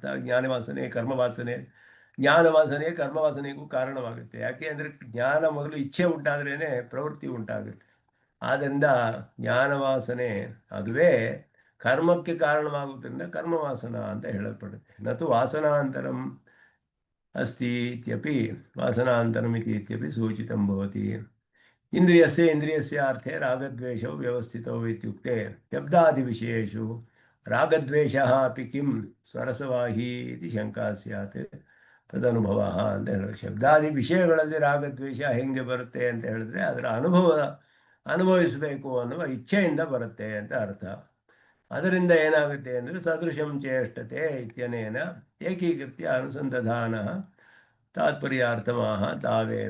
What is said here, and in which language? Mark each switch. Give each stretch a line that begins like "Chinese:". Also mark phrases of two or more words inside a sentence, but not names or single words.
Kannada: ಜ್ಞಾನವಾಸನೆ, ಕರ್ಮವಾಸನೆ. ಜ್ಞಾನವಾಸನೆ ಕರ್ಮವಾಸನೆಗೂ ಕಾರಣವಾಗುತ್ತೆ. ಯಾಕೆ ಅಂದರೆ ಜ್ಞಾನ ಮೊದಲು ಇಚ್ಛೆ ಉಂಟಾದ್ರೇ ಪ್ರವೃತ್ತಿ ಉಂಟಾಗುತ್ತೆ. ಆದ್ದರಿಂದ ಜ್ಞಾನವಾಸನೆ ಅದುವೇ ಕರ್ಮಕ್ಕೆ ಕಾರಣವಾಗುವುದರಿಂದ ಕರ್ಮವಾಸನ ಅಂತ ಹೇಳಲ್ಪಡುತ್ತೆ.
Sanskrit: ನತು ವಾಸನಾಂತರಂ ಅಸ್ತಿ ಇತ್ಯಪಿ ವಾಸನಾಂತರಂ ಇತ್ಯಪಿ ಸೂಚಿತಂ ಭವತಿ. ಇಂದ್ರಿಯಸ್ಯ ಇಂದ್ರಿಯಸ್ಯ ಅರ್ಥೆ ರಾಗದ್ವೇಷೌ ವ್ಯವಸ್ಥಿತೌ ಇತ್ಯುಕ್ತೆ ಶಬ್ದಾದಿವಿಷಯೇಷು ರಾಗದ್ವೇಷಃ ಅಪಿ ಕಿಂ ಸ್ವರಸವಾಹಿ ಇತಿ ಶಂಕಾ ಸ್ಯಾತ್ ತದನುಭವ
Kannada: ಅಂತ ಹೇಳಿದ್ರೆ, ಶಬ್ದಾದಿ ವಿಷಯಗಳಲ್ಲಿ ರಾಗದ್ವೇಷ ಹೆಂಗೆ ಬರುತ್ತೆ ಅಂತ ಹೇಳಿದ್ರೆ ಅದರ ಅನುಭವಿಸಬೇಕು ಅನ್ನುವ ಇಚ್ಛೆಯಿಂದ ಬರುತ್ತೆ ಅಂತ ಅರ್ಥ. ಅದರಿಂದ ಏನಾಗುತ್ತೆ ಅಂದರೆ
Sanskrit: ಸದೃಶಂ ಚೇಷ್ಟತೆ ಇತ್ಯನೇನ ಏಕೀಕೃತ್ಯ ಅನುಸಂಧಾನ ತಾತ್ಪರ್ಯಾರ್ಥಮಾಹ ತಾವೇವ.